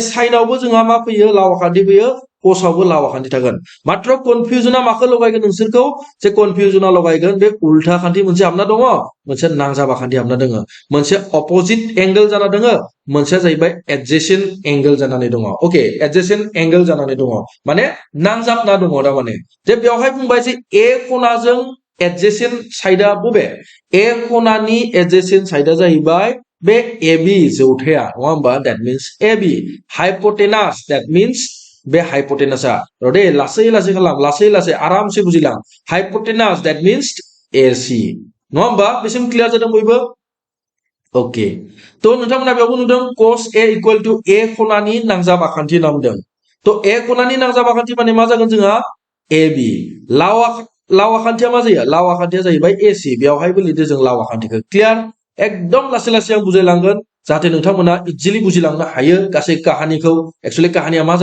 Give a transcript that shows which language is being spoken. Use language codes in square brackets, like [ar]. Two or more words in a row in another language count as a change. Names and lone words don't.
[brx] साइनावबो जोंहा मा फैयो लाव आखान्थि फैयो कसावबो लाव आखान्थि थागोन मात्र कनफ्यूजनआ माखौ लगायगोन नोंसोरखौ जे कनफ्यूजनआ लगायगोन बे उल्था आखान्थि मोनसे हाबना दङ मोनसे नांजाब आखान्थि हाबना दङ मोनसे [en] opposite angle [brx] जाना दङ मोनसेया जाहैबाय [en] adjacent angle [brx] जानानै दङ ओके [en] adjacent angle [brx] जानानै दङ माने नांजाबना दङ दा माने जे बेवहाय बुंबाय जे ए खनाजों [en] adjacent side [brx] बबे A खनानि [en] adjacent side [brx] जाहैबाय बे AB जौथाया नङा होमबा [en] that means AB hypotenuse that means [brx] बे hypotenuse रदे लासै लासै खालाम लासै लासै आरामसे बुजिलां [en] hypotenuse that means AC [brx] नङा होमबा बेसिम क्लियार जादों बयबो ओके तो नोंथांमोना बेयावबो नुदों cos A [en] equal to [brx] A खनानि नांजाब आखान्थि होनना बुंदों तो A खनानि नांजाब आखान्थि माने मा जागोन जोंहा AB लाव आखान्थिया मा जायो लाव आखान्थिया जाहैबाय AC बेयावहायबो लिरदो जों लाव आखान्थिखौ क्लियार एकदम लासै लासै आं बुजायलांगोन जाहाथे नोंथांमोना इजिलि बुजिलांनो हायो गासै काहानिखौ एक्चुअली काहानिया मा